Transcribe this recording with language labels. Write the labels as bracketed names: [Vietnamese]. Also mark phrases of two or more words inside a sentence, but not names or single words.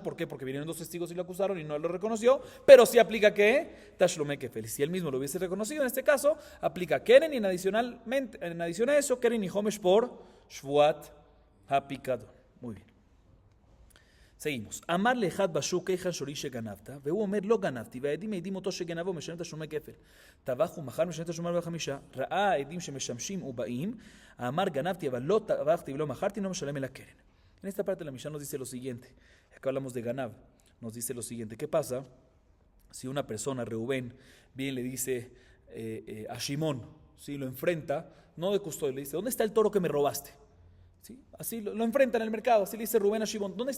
[Spanish] ¿Por qué? Porque vinieron dos testigos y lo acusaron y no lo reconoció. Pero sí aplica ¿qué? [Hebrew] תשלומי כפל. [Spanish] Si él mismo lo hubiese reconocido, en este caso, aplica Keren y en adición a eso, Keren y Homesh por [Hebrew] שבועת הפיקדון. [Spanish] Muy bien. Seguimos. [Hebrew] אמר לאחד בשוק היכן שורי שגנבת, והוא אומר לא גנבתי, והעדים מעידים אותו שגנבו משלם תשלומי כפל. טבח ומכר משלם תשלומי 45. ראה העדים שמשמשים ובאים, אמר גנבתי אבל לא טבחתי ולא מכרתי, לא משלם אלא קרן. [Spanish] En esta parte la Mishnah nos dice lo siguiente. Acá hablamos de Ganab. Nos dice lo siguiente. ¿Qué pasa si una persona, Reubén, viene y le dice a Shimón, ¿sí? Lo enfrenta, no de custodio, le dice, ¿dónde está el toro que me robaste? ¿Sí? Así lo enfrenta en el mercado. Así le dice Rubén a Shimón, ¿dónde está?